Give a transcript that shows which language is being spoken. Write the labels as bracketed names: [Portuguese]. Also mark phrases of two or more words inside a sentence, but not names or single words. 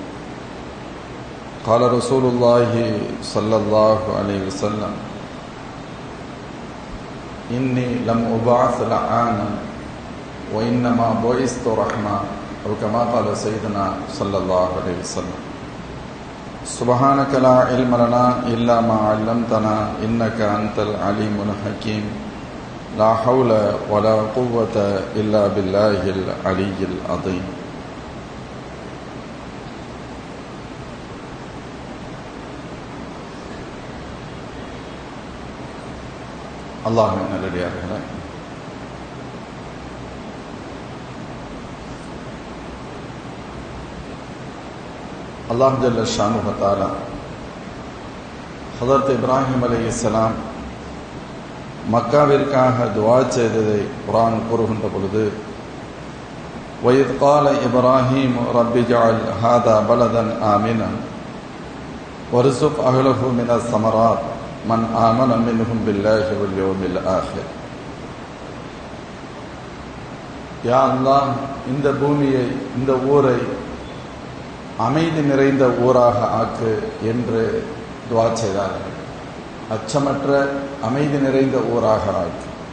[Arabic] قال رسول الله صلى الله عليه وسلم إني لم أبعث لعانا وإنما بعثت رحمة، أو كما قال سيدنا صلى الله عليه وسلم. سبحانك لا علم لنا إلا ما علمتنا إنك أنت العليم الحكيم. لا حول ولا قوة إلا بالله العلي العظيم. [Tamil] அல்லாஹ்வின் நல்லடியார்களே, அல்லாஹ் [Arabic] جل شأنه وتعالى [Tamil] ஹஜ்ரத் இப்ராஹிம் அலைஹிஸ்ஸலாம் மக்காவிற்காக துஆ செய்ததை குர்ஆன் கூறுகின்ற பொழுது, [Arabic] وَإِذْ قَالَ إِبْرَاهِيمُ رَبِّ اجْعَلْ هَذَا بَلَدًا آمِنًا وَارْزُقْ أَهْلَهُ مِنَ الثَّمَرَاتِ من آمن منهم بالله واليوم الآخر. يا الله, [Tamil] இந்த பூமியை, இந்த ஊரை அமைதி நிறைந்த ஊராக ஆக்கு என்று துஆ செய்தார்கள். அச்சமற்ற அமைதி நிறைந்த ஊராக ஆக்கு.